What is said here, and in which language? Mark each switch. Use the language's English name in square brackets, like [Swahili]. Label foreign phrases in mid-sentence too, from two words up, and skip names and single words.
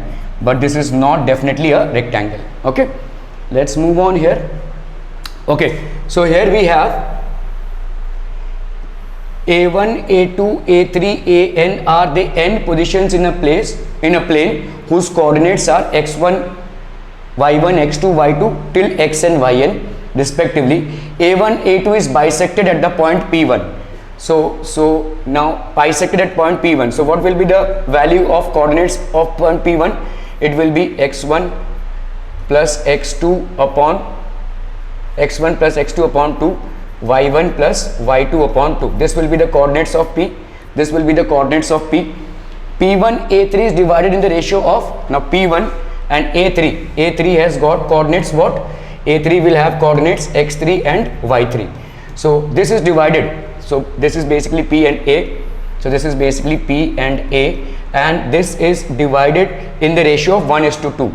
[English] But this is not definitely a rectangle. Okay, let's move on here. Okay, so here we have a1, a2, a3, an are the n positions in a plane whose coordinates are x1, y1, x2, y2 till xn, yn respectively. a1, a2 is bisected at the point p1. So now bisected at point p1. So what will be the value of coordinates of point p1? It will be x1 plus x2 upon 2, y1 plus y2 upon 2. This will be the coordinates of p. This will be the coordinates of p. p1 a3 is divided in the ratio of, now p1 and a3 has got coordinates what? a3 will have coordinates x3 and y3. So this is divided. So this is basically p and a. So this is basically p and a, and this is divided in the ratio of 1:2.